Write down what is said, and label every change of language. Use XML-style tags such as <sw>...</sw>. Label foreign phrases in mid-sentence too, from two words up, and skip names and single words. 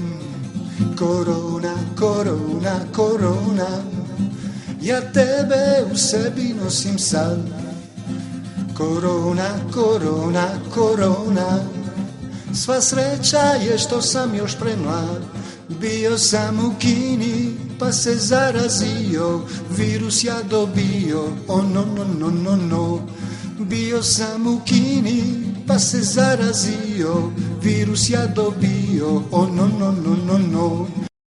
<sr>Korona, korona, korona, ja tebe u sebi nosim sad. Korona, korona, korona, sva sreća je što sam još premlad. Bio sam u Kini pa se zarazio, virus ja dobio,</sr> <en>oh no, no, no, no, no.</en> <sr>Bio sam u Kini pa se zarazio, virus ja dobio,</sr> <en>oh no, no, no, no, no.</en>